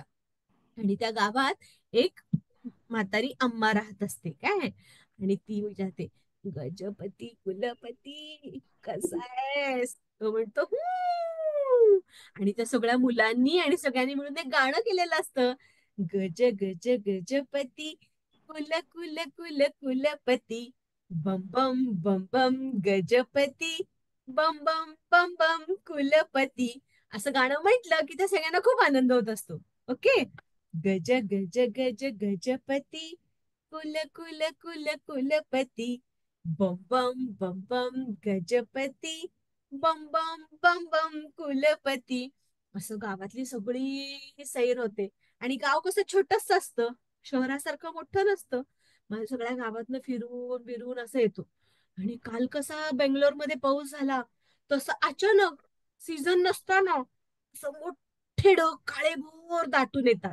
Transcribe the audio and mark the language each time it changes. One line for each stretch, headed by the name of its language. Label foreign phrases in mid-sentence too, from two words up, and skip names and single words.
Marathi: आणि त्या गावात एक म्हातारी अम्मा राहत असते, काय आणि ती विचारते, गजपती कुलपती कसा आहेस, तो म्हणतो आणि त्या सगळ्या मुलांनी आणि सगळ्यांनी मिळून एक गाणं केलेलं असतं, गज गज गजपती कुल कुल कुल कुलपती, बम बम बम बम गजपती, बम बम बम बम कुलपती. असं गाणं म्हटलं की त्या सगळ्यांना खूप आनंद होत असतो. ओके, गज गज गज गजपती कुल कुल कुल कुलपती, बम बम बम बम गजपती, बम बम बम बम कुलपती. असं गावातली सगळी सैर होते. आणि गाव कसं छोटस असतं, शहरासारखं मोठं नसतं. मग सगळ्या गावातनं फिरून फिरून असं येतो. आणि काल कसा बेंगलोरमध्ये पाऊस झाला, तसं अचानक सीझन नसताना असं मोठे ढग काळेभोर दाटून येतात.